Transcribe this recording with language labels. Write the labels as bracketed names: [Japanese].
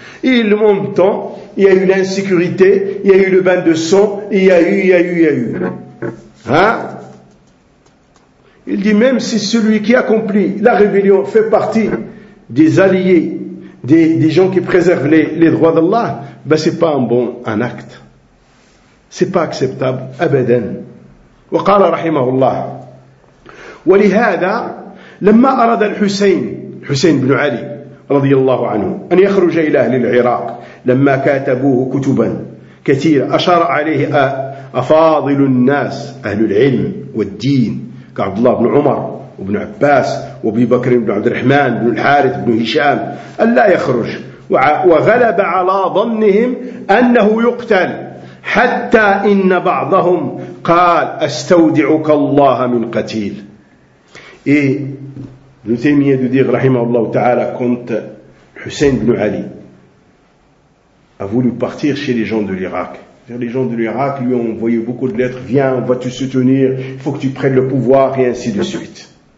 [French] Et en même temps, il y a eu l'insécurité, il y a eu le bain de sang, et il y a eu. Hein? Il dit, même si celui qui accomplit la rébellion fait partie des alliés, des gens qui préservent les droits d'Allah, ben c'est pas un bon acte. C'est pas acceptable, abadan. [Arabic] وقال رحمه الله: ولهذا لما أراد الحسين بن علي رضي الله عنه أن يخرج إلى أهل العراق، لما كاتبوه كتبا كثيرة أشار عليه أفاضل الناس أهل العلم والدين كعبد الله بن عمر وابن عباس وابي بكر بن عبد الرحمن بن الحارث بن هشام ألا يخرج، وغلب على ظنهم أنه يقتل، حتى إن بعضهم قال أستودعك الله من قتيل. [French] Et le témoignage de dire, rahimahullah ta'ala, quand Hussein ibn Ali a voulu partir chez les gens de l'Irak, les gens de l'Irak lui ont envoyé beaucoup de lettres, viens, on va te soutenir, il faut que tu prennes le pouvoir, et ainsi de suite.